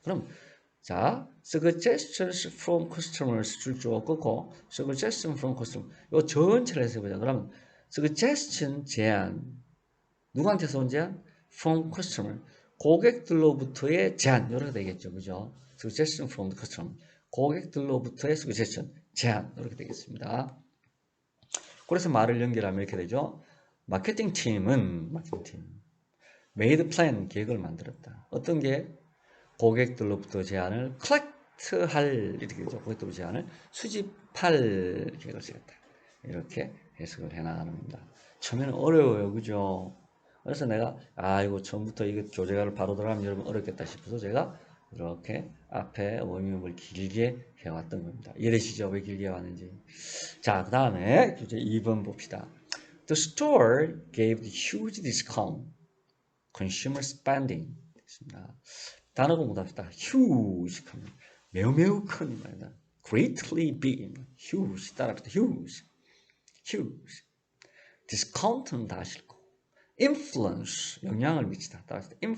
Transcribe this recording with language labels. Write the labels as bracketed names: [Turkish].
[Korean] 그럼 자, [English] suggestions from customers [Korean] 줄 줄 없고 [English] suggestion from customer [Korean] 요 전체를 해서 보자. 그러면 suggestion 제안 누구한테서 온 제안? from customer 고객들로부터의 제안 이렇게 되겠죠. 그죠? [English] suggestion from the customer [Korean] 고객들로부터의 suggestion 제안 이렇게 되겠습니다. 그래서 말을 연결하면 이렇게 되죠. 마케팅 팀은 [English] made plan [Korean] 계획을 만들었다. 어떤 게 고객들로부터 제안을 컬렉트할 이렇게 되죠. 고객들로부터 제안을 수집할 계획을 세웠다. 이렇게 해석을 해나가는 겁니다. 처음에는 어려워요, 그죠? 그래서 내가 이거 처음부터 이거 교재가를 바로 들어가면 여러분 어렵겠다 싶어서 제가 이렇게 앞에 워밍업을 길게 해왔던 겁니다. 이해되시죠? 왜 길게 해왔는지. 자, 그 다음에 교재 2번 봅시다. [English] The store gave the huge discount. consumer spending. [Korean] 됐습니다. 단어 공부합시다. huge 하면 매우 큰 말이다. [English] greatly big. [Korean] huge 따라합시다. huge. discount는 다 아실 거고. influence 영향을 미치다. 따라합시다.